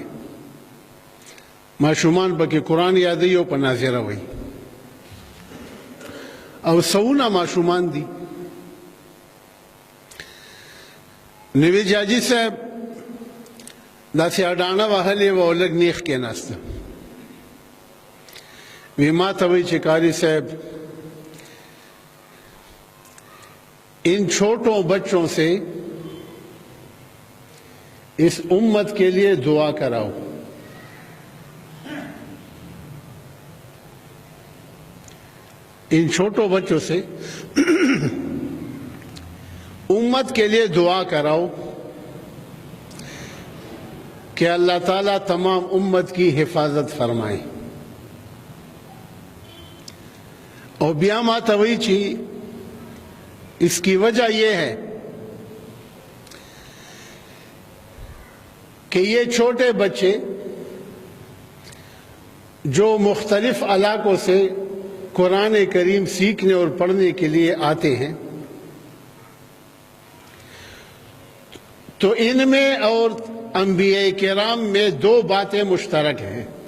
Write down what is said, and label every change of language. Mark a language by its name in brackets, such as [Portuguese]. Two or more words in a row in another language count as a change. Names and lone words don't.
[Pashto] ماشومان پکې قرآن یادوي او په ناظره وایي، او سوونه ماشومان دي. نوی جاجي صاحب داسې اډانه وهلې وه او لږ نیغ کېناسته. وی ما ته وایي چې [Urdu] قاري صاحب ان چھوٹوں بچوں سے اس امت کے لیے دعا کراؤ. ان چھوٹوں بچوں سے امت کے لیے دعا کراؤ کہ اللہ تعالیٰ تمام امت کی حفاظت فرمائے. اور [Pashto] بیا ما ته وایي چې [Urdu] اس کی وجہ یہ ہے کہ یہ چھوٹے بچے جو مختلف علاقوں سے قرآن کریم سیکھنے اور پڑھنے کے لیے آتے ہیں، تو ان میں اور انبیاء کرام میں 2 باتیں مشترک ہیں.